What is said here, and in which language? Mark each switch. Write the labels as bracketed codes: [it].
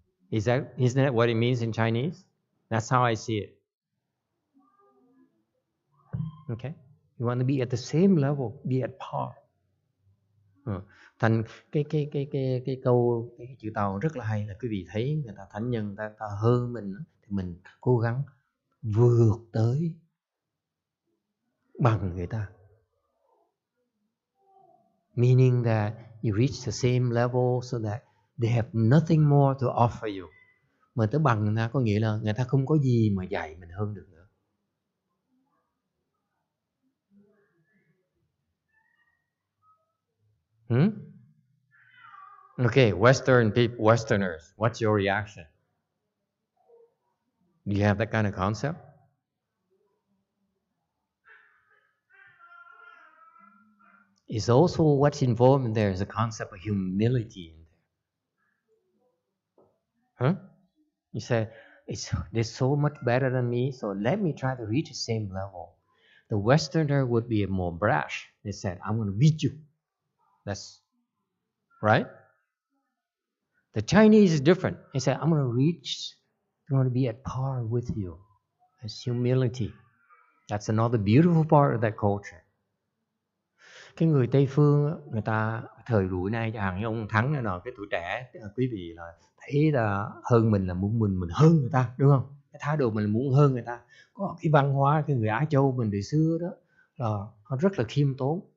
[en] Isn't that what it means in Chinese? That's how I see it. Okay? You want to be at the same level, be at par. [vi] Thành cái câu cái chữ Tàu rất là hay là quý vị thấy người ta thánh nhân ta hơn mình thì mình cố gắng vượt tới bằng người ta. [en] Meaning that you reach the same level so that they have nothing more to offer you. [vi] Mà tới bằng người ta có nghĩa là người ta không có gì mà dạy mình hơn được nữa. [en] Okay, Westerners, what's your reaction? Do you have that kind of concept? It's also what's involved in there is a concept of humility in there. You say, they're so much better than me, so let me try to reach the same level. The Westerner would be more brash. They said, I'm going to beat you. That's right. The Chinese is different. They said, I'm going to be at par with you. It's humility. That's another beautiful part of that culture. [vi] Cái người Tây phương, người ta thời buổi nay, chẳng hạn như ông Thắng nào, cái tuổi trẻ, quý vị là thấy là hơn mình là muốn mình hơn người ta, đúng không? Cái thái độ mình là muốn hơn người ta. Có cái văn hóa cái người Á Châu mình từ xưa đó là họ rất là khiêm tốn.